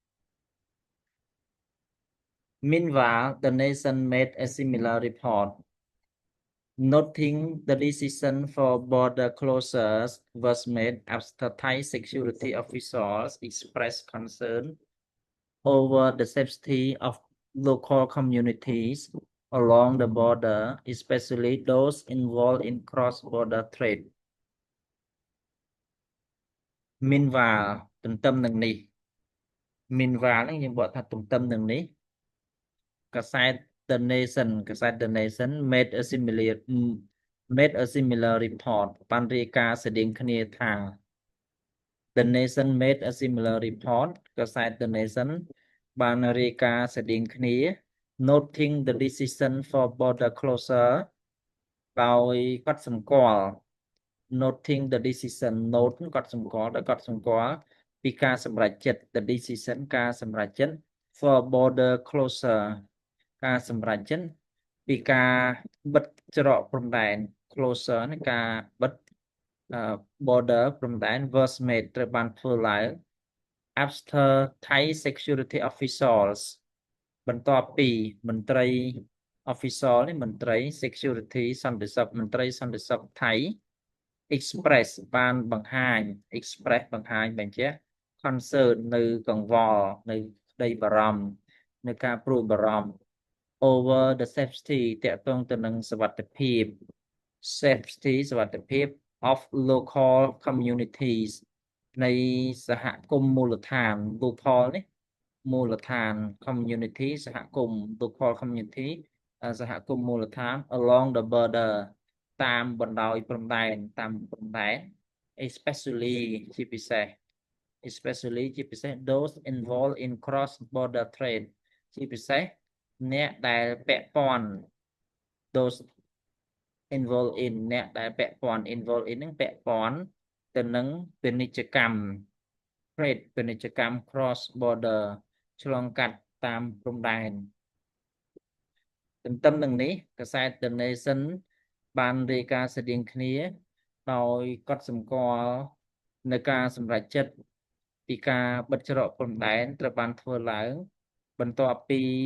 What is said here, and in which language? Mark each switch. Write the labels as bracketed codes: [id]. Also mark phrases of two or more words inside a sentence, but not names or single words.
[en] Meanwhile, the nation made a similar report, noting the decision for border closures was made after Thai security officials expressed concern over the safety of local communities along the border, especially those involved in cross-border trade. [km] Meanwhile ទន្ទឹមនឹងនេះ Meanwhile នេះយើងបកថាទន្ទឹមនឹងនេះកាសែត [en] The Nation made a similar report [km] បានរាយការណ៍ស្តីងគ្នាថា [en] The Nation made a similar report [km] កាសែត The Nation បានរាយការណ៍ស្តីងគ្នា [en] noting the decision for border closure [km] ដោយកត់សម្គាល់ [en] noting the decision [km] note កត់សម្គាល់ដោយកត់សម្គាល់ពីការសម្រេចចិត្ត the decision ការសម្រេចចិត្ត [en] for border closure [km] ការសម្រេចចិត្តពីការបិទច្រកព្រំដែន closure នៃការបិទborder ព្រំដែន [en] was made [km] ត្រូវបានធ្វើឡើង [en] after Thai security officials [km] បន្ទាប់ពីមន្ត្រី official នេះមន្ត្រី security សន្តិសុខមន្ត្រីសន្តិសុខ ថៃ express បានបង្ហាញ express បង្ហាញបញ្ជាក់ concern នៅកង្វល់នៅក្តីបារម្ភនៅការព្រួយបារម្ភ [en] over the safety [km] តកតងទៅនឹងសុវត្ថិភាព safety សុវត្ថិភាព [en] of local [km] communities នៃសហគមន៍មូលដ្ឋាន local នេះមូលដ្ឋាន community សហគមន៍ [en] local community [km] សហគមន៍មូលដ្ឋាន [en] along the border [km] តាមបណ្ដោយព្រំដែនតាមព្រំ ដែន especially ជាពិសេស [en] those involved in cross border trade [km] ជាពិសេសអ្នកដែលពាក់ព័ន្ធ those [en] involved in [km] អ្នកដែលពាក់ព័ន្ធ [en] involved in [km] នឹងពាក់ព័ន្ធទៅនឹងពាណិជ្ជកម្ម trade ពាណិជ្ជកម្ម [en] cross border [km] ឆ្លងកាត់តាមព្រំដែនទន្ទឹមនឹងនេះកាសែត The Nation បានរាយការណ៍ស្តីងគ្នាដោយកត់សម្គាល់នៅការសម្រេចចិត្តពីការបិទច្រកព្រំដែនត្រូវបានធ្វើឡើងបន្ទាប់ពី